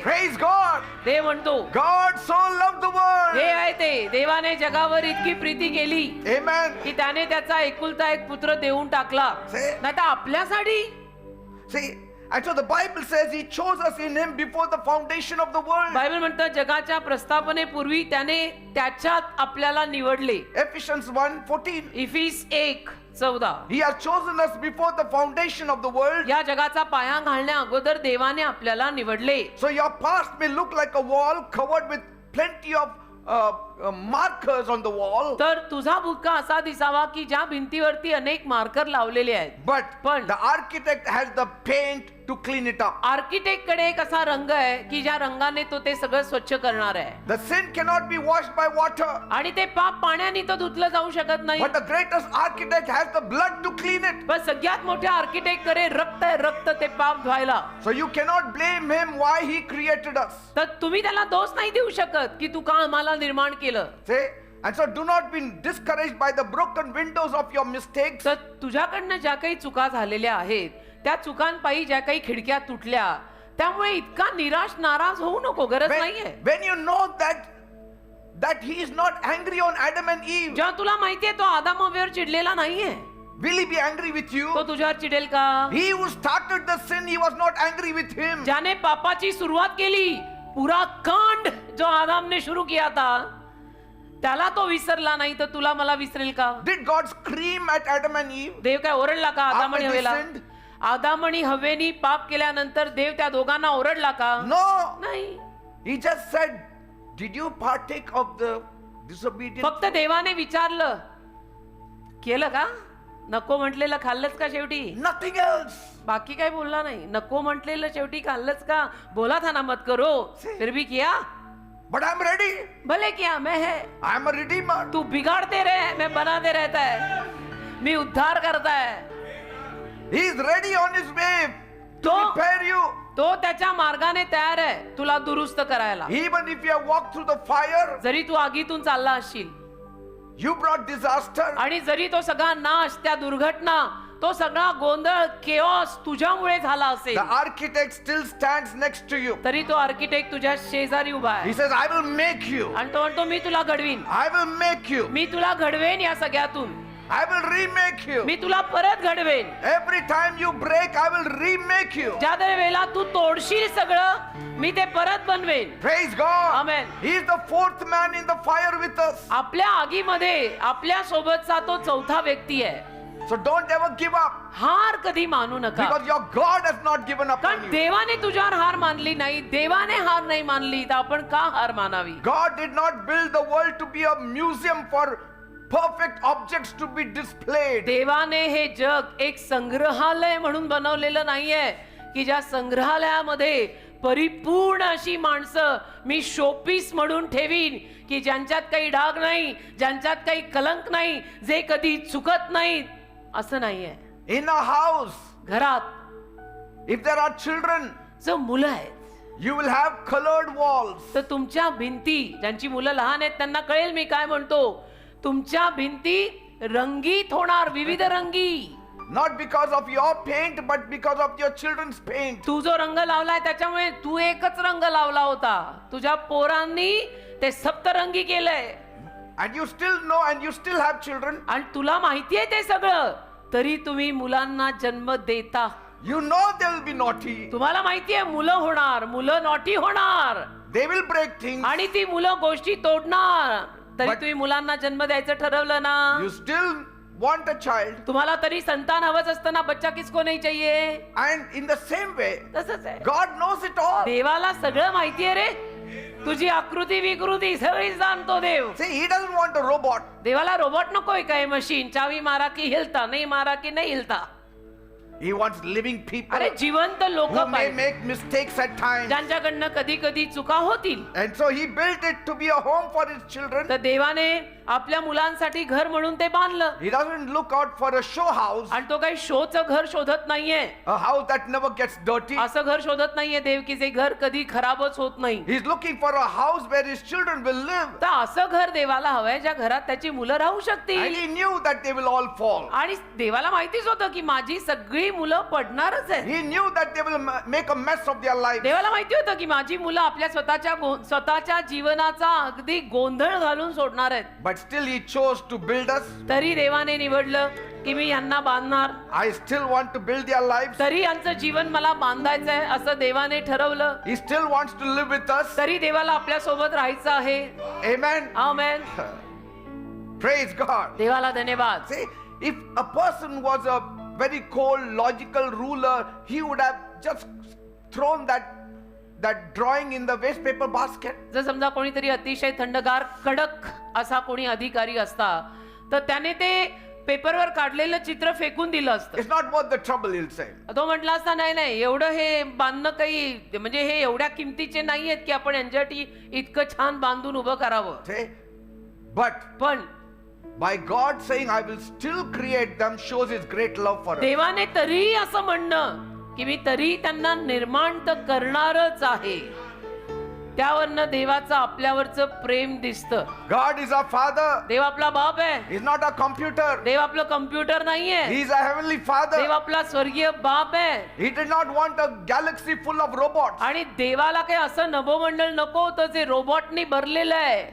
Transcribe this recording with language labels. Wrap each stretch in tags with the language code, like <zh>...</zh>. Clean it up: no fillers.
<en>Praise God.</en> <mr>देव म्हणतो</mr> <en>God so loved the world.</en> <mr>हे आहे ते, देवाने जगावर इतकी प्रीती केली</mr> <en>Amen.</en> <mr>की त्याने त्याचा एकुलता एक पुत्र देऊन टाकला.</mr> <en>See?</en> <mr>नाही तर आपल्यासाठी.</mr> <en>See, and so the Bible says he chose us in him before the foundation of the world.</en> <mr>Bible म्हणतं जगाच्या प्रस्थापनेपूर्वी त्याने त्याच्यात आपल्याला निवडले.</mr> <en>Ephesians 1:14.</en> <mr>इफिस 1:14.</mr> <en>He has chosen us before the foundation of the world.</en> <mr>या जगाचा पाया घालण्या अगोदर देवाने आपल्याला निवडले.</mr> <en>So your past may look like a wall covered with plenty of markers on the wall.</en> <mr>तर तुझा भूतकाळ असा दिसावा की ज्या भिंतीवरती अनेक मार्कर लावलेले आहेत.</mr> <en>But the architect has the paint to clean it up.</en> <mr>Architect कडे एक असा रंग आहे की ज्या रंगाने तो ते सगळं स्वच्छ करणार आहे.</mr> <en>The sin cannot be washed by water.</en> <mr>आणि ते पाप पाण्याने तो धुतलं जाऊ शकत नाही.</mr> <en>But the greatest architect has the blood to clean it.</en> <mr>पण सगळ्यात मोठ्या आर्किटेक्ट कडे रक्त आहे, रक्त ते पाप धुवायला.</mr> <en>So you cannot blame him why he created us.</en> <mr>तर तुम्ही त्याला दोष नाही देऊ शकत की तू का आम्हाला निर्माण केलं.</mr> <en>See? And so do not be discouraged by the broken windows of your mistakes.</en> <mr>तर तुझ्याकडनं ज्या काही चुका झालेल्या आहेत त्या चुकांपायी ज्या काही खिडक्या तुटल्या त्यामुळे इतका निराश नाराज होऊ नको, गरज नाहीये.</mr> <en>When you know that he is not angry on Adam and Eve,</en> <mr>जेव्हा तुला माहितीये तो आदाम हव्यावर चिडलेला नाहीये,</mr> <en>will he be angry with you?</en> <mr>तो तुझ्यावर चिडेल का?</mr> <en>He who started the sin, he was not angry with him.</en> <mr>ज्याने पापाची सुरुवात केली,</mr> <hi>पूरा कांड जो आदामने सुरू किया था</hi> <mr>त्याला तो विसरला नाही तर तुला मला विसरेल का?</mr> <en>Did God scream at Adam and Eve?</en> <mr>देव काय ओरडला का आदाम आणि</mr> <en>After they</en> <mr>हवेला?</mr> <en>sinned?</en> <mr>आदाम आणि हवेनी पाप केल्यानंतर देव त्या दोघांना ओरडला का?</mr> <en>No.</en> <mr>नाही.</mr> <en>He just said, did you partake of the disobedience?</en> <mr>फक्त देवाने विचारलं, केलं का? नको म्हटलेलं खाल्लंच का शेवटी?</mr> <en>Nothing else.</en> <mr>बाकी काय बोलला नाही. नको म्हटलेलं शेवटी खाल्लंच का?</mr> <hi>बोला था ना मत करो, फिर भी किया.</hi> <en>But I'm ready.</en> <hi>भले किया, मैं है.</hi> <en>I'm a redeemer.</en> <hi>तू बिगाड़ते रहे, मैं बनाते रहता है. मी उद्धार करता है.</hi> <en>He is ready on his way to</en> <mr>तो-</mr> <en>repair you.</en> <mr>तो त्याच्या मार्गाने तयार आहे तुला दुरुस्त करायला.</mr> <en>Even if you have walked through the fire,</en> <mr>जरी तू आगीतून चालला असशील</mr> <en>you brought disaster.</en> <mr>आणि जरी तो सगळा नाश, त्या दुर्घटना, तो सगळा गोंधळ, केओस तुझ्यामुळे झाला असेल,</mr> <en>The architect still stands next to you.</en> <mr>तरी तो आर्किटेक्ट तुझ्या शेजारी उभा</mr> <en>He</en> <mr>आहे</mr> <en>says, I will make you.</en> <mr>आणि तो म्हणतो मी तुला घडवीन,</mr> <en>I will make you.</en> <mr>मी तुला घडवेन या सगळ्यातून,</mr> <en>I will remake you.</en> <mr>मी तुला परत घडवेन.</mr> <en>Every time you break, I will remake you.</en> <mr>ज्या वेळेला तू तोडशील सगळं मी ते परत बनवेन.</mr> <en>Praise God. Amen. He is the fourth man in the fire with us.</en> <mr>आपल्या आगीमध्ये आपल्या सोबतचा तो चौथा व्यक्ती आहे.</mr> <en>So don't ever give up.</en> <mr>हार कधी मानू नका,</mr> <en>Because your God has not given up on</en> <mr>कारण</mr> <en>you.</en> <mr>देवाने तुझ्यावर हार मानली नाही. देवाने हार नाही मानली तर आपण का हार मानावी?</mr> <en>God did not build the world to be a museum for perfect objects to be displayed.</en> <mr>देवाने हे जग एक संग्रहालय म्हणून बनवलेलं नाहीये की ज्या संग्रहालयामध्ये परिपूर्ण अशी माणसं मी शोपीस म्हणून ठेवीन की ज्यांच्यात काही डाग नाही, ज्यांच्यात काही कलंक नाही, जे कधी चुकत नाहीत, असं नाहीये.</mr> <en>In a house,</en> <mr>घरात</mr> <en>if there are children,</en> <mr>जो मुलं आहेत</mr> <en>you will have colored walls.</en> <mr>तर तुमच्या भिंती, ज्यांची मुलं लहान आहेत त्यांना कळेल मी काय म्हणतो, तुमच्या भिंती रंगीत होणार, विविध रंगी.</mr> <en>Not because of your paint, but because of your children's paint.</en> <mr>तू जो रंग लावलाय त्याच्यामुळे तू एकच रंग लावला होता, तुझ्या पोरांनी ते सप्तरंगी केलंय.</mr> <en>And you still know, and you still have children.</en> <mr>आणि तुला माहितीये ते सगळं, तरी तुम्ही मुलांना जन्म देता.</mr> <en>You know they will be naughty.</en> <mr>तुम्हाला माहितीये मुलं होणार, मुलं नॉटी होणार,</mr> <en>They will break things.</en> <mr>आणि ती मुलं गोष्टी तोडणार. तरी</mr> <en>But-</en> <mr>तुम्ही मुलांना जन्म द्यायचं ठरवलं ना.</mr> <en>You still want a child.</en> <mr>तुम्हाला तरी संतान हवंच असतं ना.</mr> <hi>बच्चा किसको नाही चाहिए.</hi> <en>And in the same way,</en> <mr>तसंच आहे.</mr> <en>God knows it all.</en> <mr>देवाला सगळं माहितीये रे. तुझी आकृती विकृती सगळी जाणतो देव.</mr> <en>See, He doesn't want a robot.</en> <mr>देवाला रोबोट नकोय काय, मशीन चावी मारा की हिलता, नाही मारा की नाही हिलता.</mr> <en>He wants living people</en> <mr>अरे जिवंत लोक</mr> <en>who may</en> <mr>पाहिजे,</mr> <en>make mistakes at times.</en> <mr>ज्यांच्याकडनं कधी कधी चुका होतील.</mr> <en>And so He built it to be a home for His children.</en> <mr>तर देवाने आपल्या मुलांसाठी घर म्हणून ते बांधलं.</mr> <en>He doesn't look out for a show house,</en> <mr>आणि तो काही शोचं घर शोधत नाहीये,</mr> <en>a house that never gets dirty.</en> <mr>असं घर शोधत नाहीये देव की जे घर कधी खराबच होत नाही.</mr> <en>He's looking for a house where His children will live.</en> <mr>तर असं घर देवाला हवंय ज्या घरात त्याची मुलं राहू</mr> <en>And</en> <mr>शकतील.</mr> <en>He knew that they will all fall.</en> <mr>आणि देवाला माहितीच होतं की माझी सगळी मुलं पडणारच आहे.</mr> <en>He knew that they will make a mess of their life.</en> <mr>देवाला माहिती होतं की माझी मुलं आपल्या स्वतःच्या जीवनाचा अगदी गोंधळ घालून सोडणार आहेत.</mr> <en>But still He chose to build us.</en> <mr>तरी देवाने निवडलं की मी यांना बांधणार.</mr> <en>I still want to build their lives.</en> <mr>तरी यांचं जीवन मला बांधायचंय असं देवाने ठरवलं.</mr> <en>He still wants to live with us.</en> <mr>तरी देवाला आपल्या सोबत राहायचं आहे.</mr> <en>Amen.</en> <mr>आमेन.</mr> <en>Praise God.</en> <mr>देवाला धन्यवाद.</mr> <en>See, if a person was a very cold, logical ruler, he would have just thrown that drawing in the waste paper basket.</en> <mr>जर समजा कोणीतरी अतिशय थंडगार कडक असा कोणी अधिकारी असता तर त्याने ते पेपरवर काढलेलं चित्र फेकून दिलं असतं.</mr> <en>It's not worth the trouble, he'll say.</en> <mr>तो म्हटला असता नाही नाही एवढं हे बांधणं काही म्हणजे हे एवढ्या किमतीचे नाहीयेत की आपण यांच्यासाठी इतकं छान बांधून उभं करावं.</mr> <en>See? But</en> <mr>पण</mr> <en>by God saying, I will still create them, shows His great love for us.</en> <mr>देवाने तरी असं म्हणणं की मी तरी त्यांना निर्माण तर करणारच आहे, त्यावरनं देवाचं आपल्यावरचं प्रेम दिसतं.</mr> <en>God is our Father.</en> <mr>देव आपला बाप आहे.</mr> <en>He's not a computer.</en> <mr>देव आपलं कम्प्युटर नाहीये.</mr> <en>He's a heavenly Father.</en> <mr>देव आपला स्वर्गीय बाप आहे.</mr> <en>He did not want a galaxy full of robots.</en> <mr>आणि देवाला काही असं नभोमंडळ नको होतं जे रोबोटनी भरलेलं आहे.</mr>